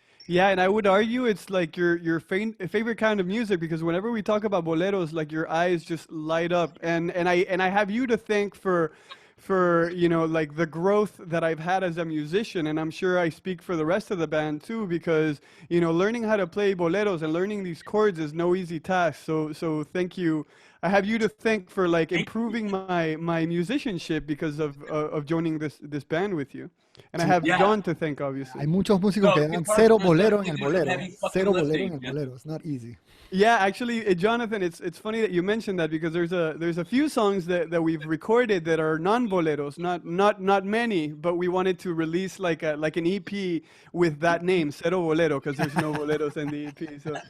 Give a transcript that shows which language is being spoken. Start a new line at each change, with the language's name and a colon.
English: Yeah, and I would argue it's like your favorite kind of music, because whenever we talk about boleros, like your eyes just light up, and I have you to thank for like the growth that I've had as a musician, and I'm sure I speak for the rest of the band too, because learning how to play boleros and learning these chords is no easy task. So thank you. I have you to thank for like improving my musicianship because of joining this band with you. And I have John to thank, obviously.
Spanish: Hay muchos músicos que dan cero bolero en el bolero. Cero bolero en el bolero.
English: It's not easy. Yeah, actually, Jonathan, it's funny that you mentioned that, because there's a few songs that we've recorded that are non-boleros, not many, but we wanted to release like an EP with that name, Cero Bolero, because there's no boleros in the EP.